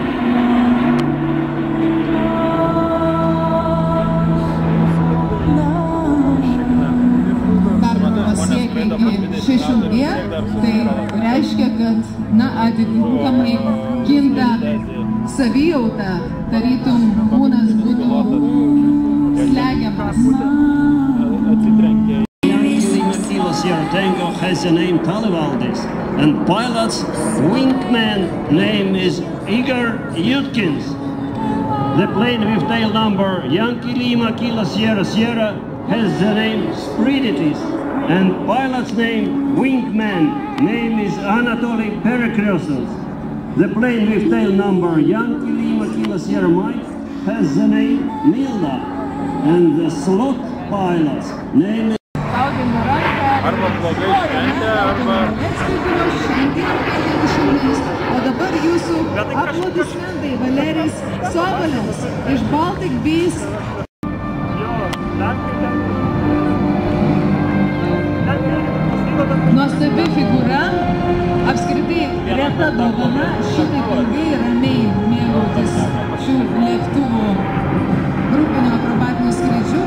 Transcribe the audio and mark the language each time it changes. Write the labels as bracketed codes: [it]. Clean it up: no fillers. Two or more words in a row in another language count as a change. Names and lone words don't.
[lt] Perdavimas siekia iki 6G, tai reiškia, kad atitinkamai kinta savijauta, tarytum kūnas būtų slegiamas. [en] Sierra Tango has the name Talivaldis, and pilot's wingman name is Igor Yutkins. The plane with tail number Yankee Lima Kilo Sierra Sierra has the name Spiritis, and pilot's name wingman name is Anatoly Perekresos. The plane with tail number Yankee Lima Kilo Sierra Mike has the name Milda, and the slot pilot's name is [lt] Arba blogai šventė, arba... O dabar jūsų aplodismentai Valerijus Sobolis iš Baltic Bees. Nuostabi figūra, apskritai reta dovana, šitaip ilgai ramiai mėgautis šių lėktuvų grupinio akrobatinių skrydžių.